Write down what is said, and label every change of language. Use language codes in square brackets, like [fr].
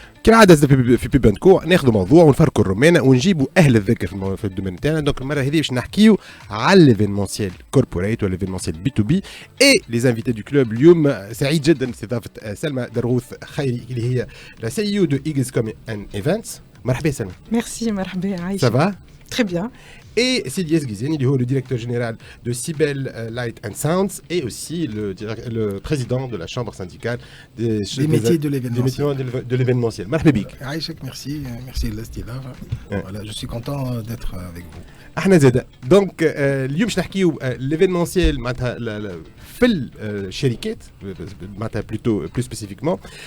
[ar] كالعاده في بيبانكو ناخذوا موضوع ونفركوا الرومانه ونجيبوا اهل الذكر في الدومين تاعنا. دونك المره هذه باش نحكيو على ليفينمونسيال كوربوريت ولا ليفينمونسيال بي تو بي. اي لي زانفيتي دو كلوب اليوم سعيد جدا باستضافه سلمى درغوث خيري اللي هي لا سي او دو ايجلز كوم ان ايفنتس. مرحبا سلمى. ميرسي مرحبا عايشه. سافا [fr] Très bien. Et Silias Guizeni, le directeur général de Cybel Light and Sounds, et aussi le président de la chambre syndicale des métiers de l'événementiel. [ar] Marhaba bik. [fr] Aïchek, merci de l'estilaf. Voilà, je suis content d'être avec vous. [ar] احنا زاده دونك اليوم باش نحكيو ليفينمونسيال معناتها في الشركات معناتها بلو سبيسيفيكمون.